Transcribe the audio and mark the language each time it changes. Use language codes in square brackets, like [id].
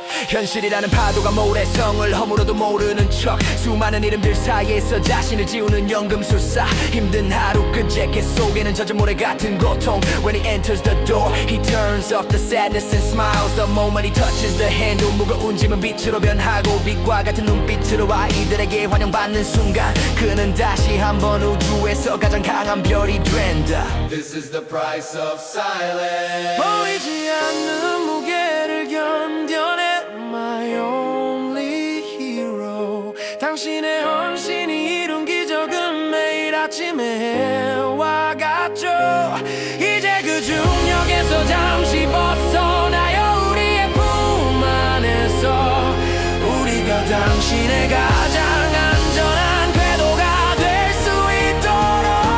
[ko] 현실이라는 파도가 모래성을 허물어도 모르는 척 수많은 이름들 사이에서 자신을 지우는 연금술사 힘든 하루 끝 재킷 속에는 젖은 모래 같은 고통 [en] When he enters the door he turns off the sadness and smiles The moment he touches the handle [ko] 무거운 짐은 빛으로 변하고 빛과 같은 눈빛으로 아이들에게 환영받는 순간 그는 다시 한번 우주에서 가장 강한 별이 된다 [en] This is the price of silence. [ko] 보이지 않는 무게를 견뎌내 [en] My only hero [ko] 당신의 헌신이 이룬 기적은 매일 아침에 해와 같죠 이제 그 중력에서 잠시 벗어나요 우리의 품 안에서 우리가 당신의 가장 안전한 궤도가 될 수 있도록